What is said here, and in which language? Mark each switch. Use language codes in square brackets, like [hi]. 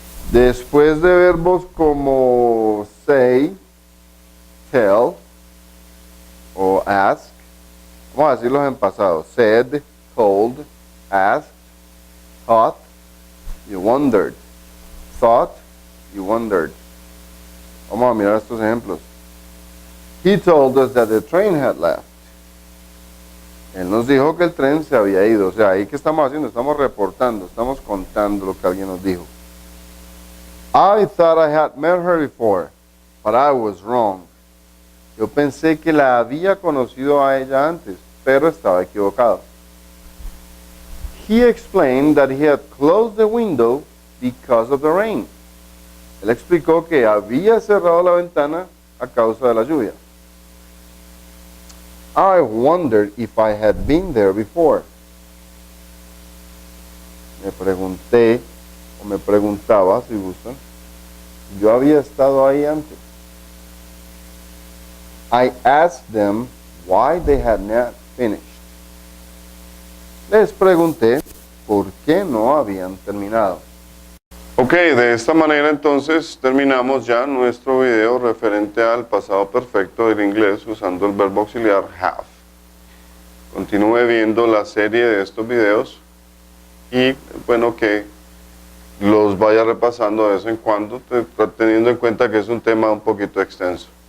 [es] Después de verbos como say, tell o ask, vamos a decirlos en pasado: said, told, asked, thought, you wondered. [en] Thought, you wondered. [es] Vamos a mirar estos ejemplos. [en] He told us that the train had left. [es] Él nos dijo que el tren se había ido. O sea, ahí que estamos haciendo, estamos reportando, estamos contando lo que alguien nos dijo. [en] I thought I had met her before, but I was wrong. [es] Yo pensé que la había conocido a ella antes, pero estaba equivocado. [en] He explained that he had closed the window because of the rain. [es] Él explicó que había cerrado la ventana a causa de la lluvia. [en] I wondered if I had been there before. [es] Me pregunté, o me preguntaba, si gustan, yo había estado ahí antes. [en] I asked them why they had not finished. [es] Les pregunté por qué no habían terminado. Ok, de esta manera entonces terminamos ya nuestro video referente al pasado perfecto del inglés usando el verbo auxiliar have. Continúe viendo la serie de estos videos y bueno que los vaya repasando de vez en cuando, teniendo en cuenta que es un tema un poquito extenso.